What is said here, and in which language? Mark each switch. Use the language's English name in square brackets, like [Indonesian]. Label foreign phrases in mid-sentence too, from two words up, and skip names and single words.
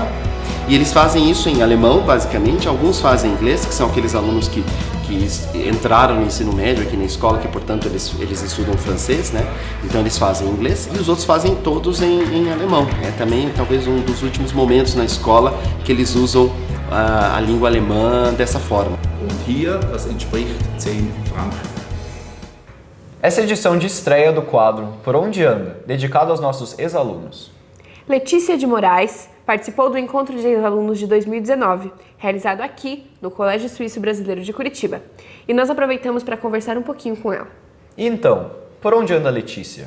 [Portuguese] E eles fazem isso em alemão, basicamente. Alguns fazem em inglês, que são aqueles alunos que entraram no ensino médio aqui na escola, que portanto eles estudam francês, né? Então eles fazem em inglês, e os outros fazem todos em alemão. É também talvez um dos últimos momentos na escola que eles usam a língua alemã dessa forma. [German] Und hier, das entspricht 10 Franken. [Portuguese] Essa edição de estreia do quadro Por Onde Anda, dedicado aos nossos ex-alunos. Letícia de Moraes participou do Encontro de Ex-Alunos de 2019, realizado aqui, no Colégio Suíço Brasileiro de Curitiba. E nós aproveitamos para conversar um pouquinho com ela. E então, por onde anda a Letícia?